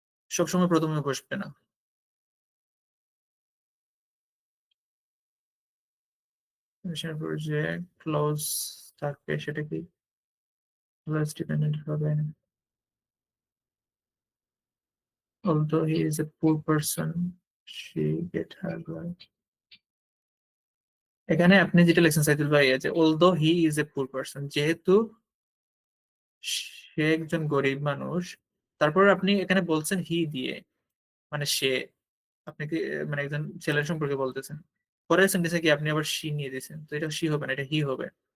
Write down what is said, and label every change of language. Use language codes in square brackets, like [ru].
[bn] সবসময় প্রথমে বসবে না। যে ক্লোজ থাকবে সেটা কি ক্লোজ ডিপেন্ডেন্ট হবে? [en] although he is a poor person she get her right। [bn] এখানে আপনি যেটা লিখছেন সাইদুল ভাই, যে [en] although he is a poor person, [bn] যেহেতু সে একজন গরিব মানুষ, তারপর আপনি এখানে বলছেন হি দিয়ে, মানে সে, আপনি কি মানে একজন ছেলের সম্পর্কে বলতেছেন, পরের সেন্টেন্সে কি আপনি আবার শি নিয়ে দিয়েছেন, তো এটা শি হবে না, এটা হি হবে।